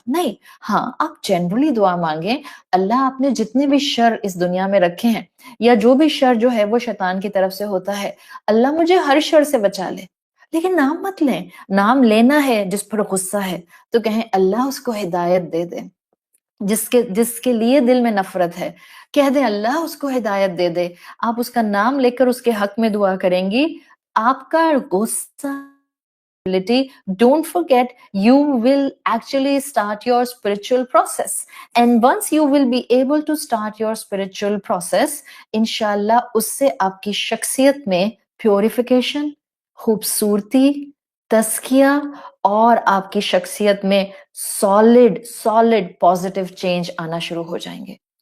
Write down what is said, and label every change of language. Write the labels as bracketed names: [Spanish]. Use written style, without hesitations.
[Urdu] نہیں، ہاں آپ جنرلی دعا مانگیں اللہ آپ نے جتنے بھی شر اس دنیا میں رکھے ہیں یا جو بھی شر جو ہے وہ شیطان کی طرف سے ہوتا ہے، اللہ مجھے ہر شر سے بچا لے. لیکن نام مت لیں. نام لینا ہے جس پر غصہ ہے تو کہیں اللہ اس کو ہدایت دے دے. جس کے لیے دل میں نفرت ہے کہہ دیں اللہ اس کو ہدایت دے دے. آپ اس کا نام لے کر اس کے حق میں دعا کریں گی. آپ کا غصہ، [English] don't forget, you will actually start your spiritual process. And once you will be able to start your spiritual process, [Urdu] انشاءاللہ اس سے آپ کی شخصیت میں پیوریفیکیشن، خوبصورتی، تزکیہ اور آپ کی شخصیت میں سالڈ پازیٹیو چینج آنا شروع ہو جائیں گے.